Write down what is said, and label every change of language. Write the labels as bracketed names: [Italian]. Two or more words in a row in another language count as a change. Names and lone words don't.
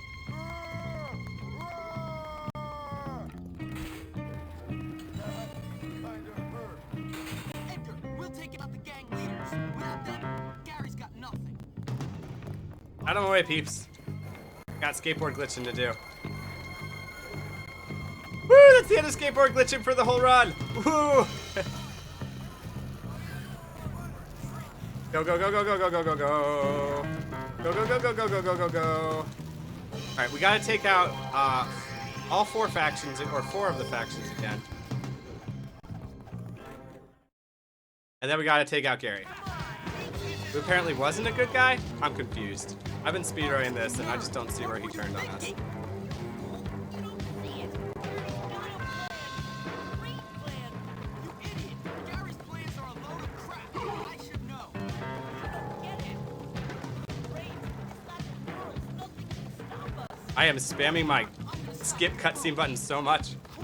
[English] Kinda hurt. Edgar, we'll take out the gang leaders. Without them, Gary's got nothing. Out of my way, peeps. Got skateboard glitching to do. Woo! That's the end of skateboard glitching for the whole run! Woo! Go, go, go, go, go, go, go, go, go. Go, go, go, go, go, go, go, go, go. Alright, we gotta take out all four factions, or four of the factions again. And then we gotta take out Gary. Who apparently wasn't a good guy? I'm confused. I've been speedrunning this and I just don't see where he turned on us. I am spamming my skip cutscene button so much.